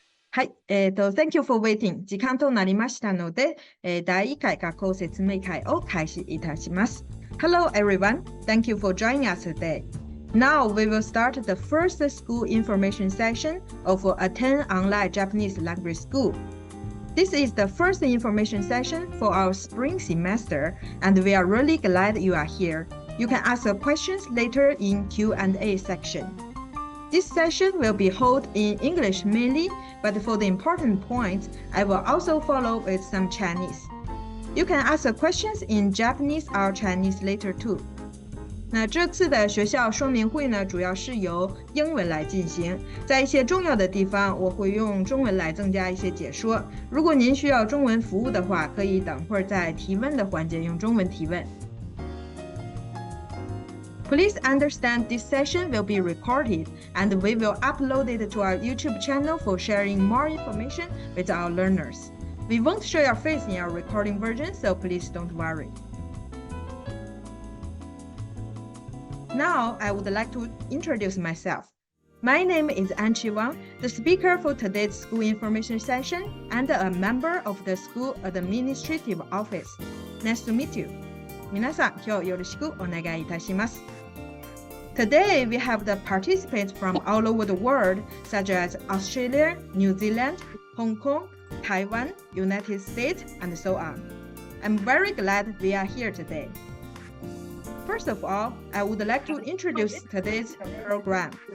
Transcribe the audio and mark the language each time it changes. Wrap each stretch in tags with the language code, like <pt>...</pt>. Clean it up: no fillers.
<en>はい、Thank you for waiting.</en> <ja>時間となりましたので、第1回学校説明会を開始いたします。</ja> <en>Hello everyone. Thank you for joining us today. Now we will start the first school information session of Attain Online Japanese Language School. This is the first information session for our spring semester, and we are really glad you are here. You can ask questions later in Q&A section.This session will be held in English mainly, but for the important points, I will also follow with some Chinese. You can ask questions in Japanese or Chinese later too.</en> <zh>那这次的学校说明会呢，主要是由英文来进行，在一些重要的地方，我会用中文来增加一些解说。如果您需要中文服务的话，可以等会儿在提问的环节用中文提问。</zh> <en>Please understand this session will be recorded and we will upload it to our YouTube channel for sharing more information with our learners. We won't show your face in our recording version, so please don't worry. Now, I would like to introduce myself. My name is Anchi Wang, the speaker for today's school information session and a member of the school administrative office. Nice to meet you.</en> <ja>皆さん、今日よろしくお願いいたします。</ja> <en>Today, we have the participants from all over the world, such as Australia, New Zealand, Hong Kong, Taiwan, United States, and so on. I'm very glad we are here today. First of all, I would like to introduce today's program.</en>